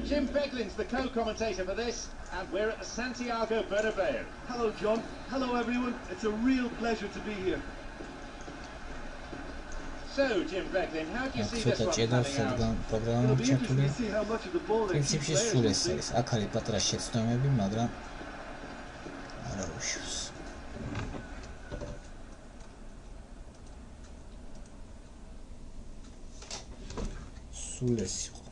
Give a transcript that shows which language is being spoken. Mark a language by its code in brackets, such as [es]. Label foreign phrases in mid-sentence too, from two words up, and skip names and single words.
[en] Jim Beglin's the co-commentator for this, and we're at the Santiago Bernabeu. Hello, John. Hello, everyone. It's a real pleasure to be here. So, Jim Beglin, how do you see this one panning out? It'll be interesting to see how much of the ball they keep players. [ka] აქ არის პატრა შეცდომები, მაგრამ არა უშავს. სულ ეს